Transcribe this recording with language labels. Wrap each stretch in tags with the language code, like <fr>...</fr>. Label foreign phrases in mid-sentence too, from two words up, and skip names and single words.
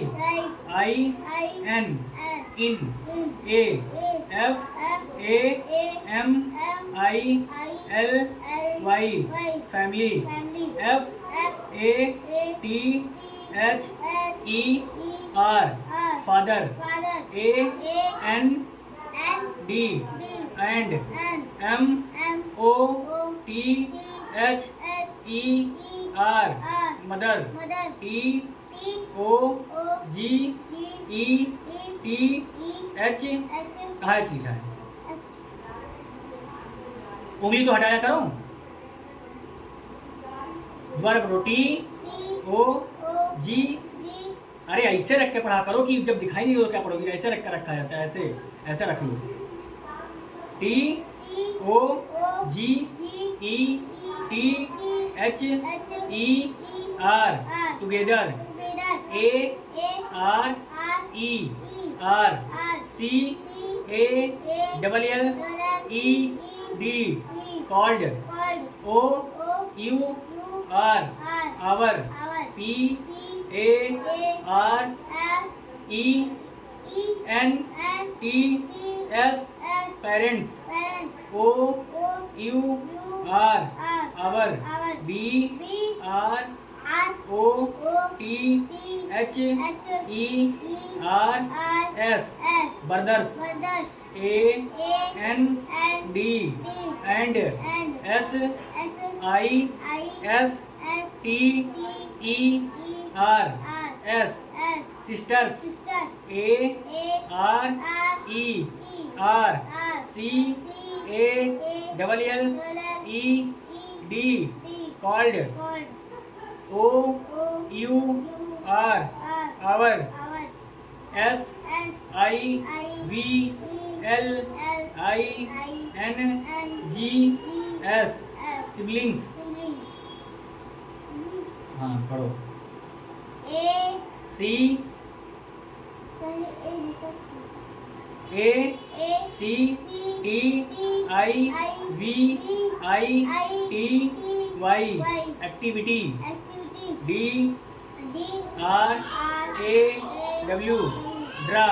<en>I N in A F A M I L Y family F A T H E R father A N D and M O T H E R mother T O G E T H</en> <hi>कहाँ H लिखा है उंगली तो हटाया करो दोबारा करो</hi> <en>T O G</en> <hi>अरे ऐसे रख के पढ़ा करो कि जब दिखाई नहीं दे तो क्या पढ़ोगी ऐसे रख कर रखा जाता है ऐसे ऐसे रख लो</hi> <en>T O G E T H E R together A R E R C A double L E D called O U R our P A R E N T S parents O U R our B R O T H E R S brothers A N D and S I S T E R S sisters. A R E R C A L L E D called. O U R our. S I V L I N G S siblings.</en> <hi>हाँ पढ़ो.</hi> <en>C A C T I V I T Y activity. D R A W draw.</en>